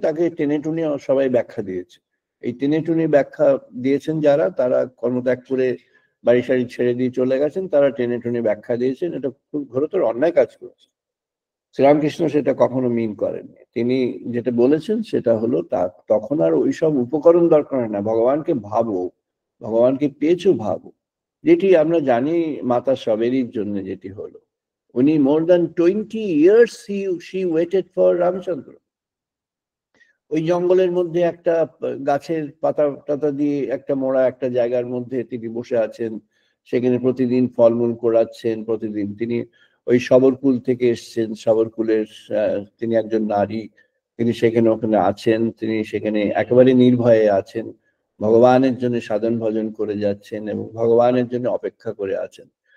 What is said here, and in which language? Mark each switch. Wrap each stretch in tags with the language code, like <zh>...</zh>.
<bn>তাকে টেনে টুনে সবাই ব্যাখ্যা দিয়েছে। এই টেনে টুনে ব্যাখ্যা দিয়েছেন যারা, তারা কর্মত্যাগ করে বাড়ি সাড়ি ছেড়ে দিয়ে চলে গেছেন, তারা টেনে টুনে ব্যাখ্যা দিয়েছেন, এটা খুব ঘোরতর অন্যায় কাজ করেছে। শ্রীরামকৃষ্ণ সেটা কখনো মিন করেননি। তিনি যেটা বলেছেন সেটা হলো তখন আর ওইসব উপকরণ দরকার হয় না, ভগবানকে ভাবো, ভগবানকে পেয়েছো ভাবো, যেটি আমরা জানি মাতা সবেরই জন্য যেটি হলো।</bn> <en>উনি more than 20 years she waited for Ramchandra.</en> <bn>ওই জঙ্গলের মধ্যে একটা গাছের পাতা টাতা দিয়ে একটা মোড়া একটা জায়গার মধ্যে তিনি বসে আছেন, সেখানে প্রতিদিন ফলমূল কোড়াচ্ছেন। প্রতিদিন তিনি ওই শবরকুল থেকে এসছেন, শবরকুলের তিনি একজন নারী, তিনি সেখানে ওখানে আছেন, তিনি সেখানে একেবারে নির্ভয়ে আছেন, ভগবানের জন্য সাধন ভজন করে যাচ্ছেন এবং ভগবানের জন্য অপেক্ষা করে আছেন।</bn>